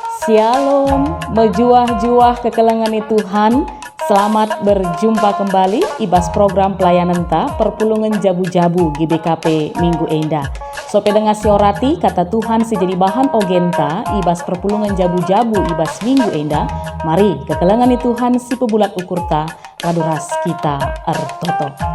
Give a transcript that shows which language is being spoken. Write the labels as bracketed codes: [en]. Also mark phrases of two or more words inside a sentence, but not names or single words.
[btx] Shalom, mejuah-juah kekelengan Tuhan. [id] Selamat berjumpa kembali [btx] ibas [id] program pelayanan [btx] ta perpulungan jabu-jabu GBKP Minggu Enda. Sope dengar siorati kata Tuhan si jadi bahan ogenta ibas perpulungan jabu-jabu ibas Minggu Enda. Mari kekelengan Tuhan si pebulat ukurta raduras kita ertoto.